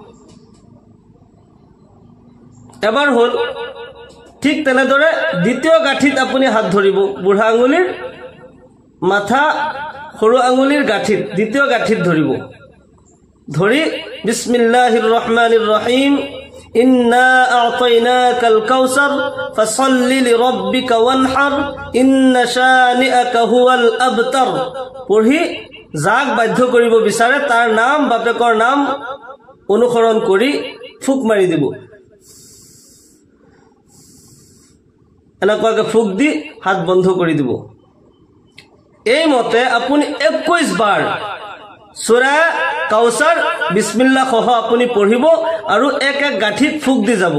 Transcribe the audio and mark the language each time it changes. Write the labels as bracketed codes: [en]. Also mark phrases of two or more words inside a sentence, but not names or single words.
[as] এবাৰ হ'ল। ঠিক তেনেদৰে দ্বিতীয় গাঁঠিত আপুনি হাত ধৰিব, বুঢ়া আঙুলিৰ মাথা সৰু আঙুলিৰ গাঁঠিত, দ্বিতীয় গাঁঠিত ধৰিব। [ar] ধৰি بسم الله الرحمن الرحيم, إنا أعطيناك الكوثر فصل لربك وانحر إن شانئك هو الأبتر. [as] পঢ়ি যাক বাধ্য কৰিব বিচাৰে তাৰ নাম, বাপেকৰ নাম অনুসৰণ কৰি ফুক মাৰি দিব। এনেকুৱাকে ফুক দি হাত বন্ধ কৰি দিব। এই মতে আপুনি 21 বাৰ সূৰা কাউসাৰ বিসমিল্লাহ সহ আপুনি পঢ়িব আৰু এক গাঁঠিত ফুক দি যাব।